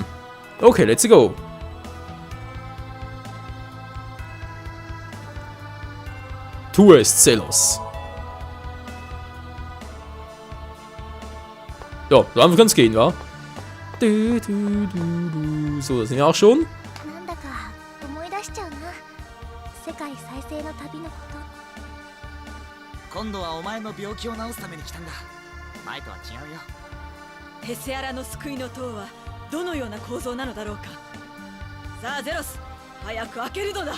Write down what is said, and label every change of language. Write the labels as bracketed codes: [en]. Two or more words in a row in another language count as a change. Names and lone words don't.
[en] Okay, let's go. [de] Tu es, Zelos. Ja, so einfach kann es gehen, wa? So, das sind wir auch schon. [ja] なんだか思い出しちゃうな。世界再生の旅のこと。今度はお前の病気を治すために来たんだ。前とは違うよ。テセアラの救いの塔はどのような構造なのだろうか。さあゼロス、早く開けるのだ。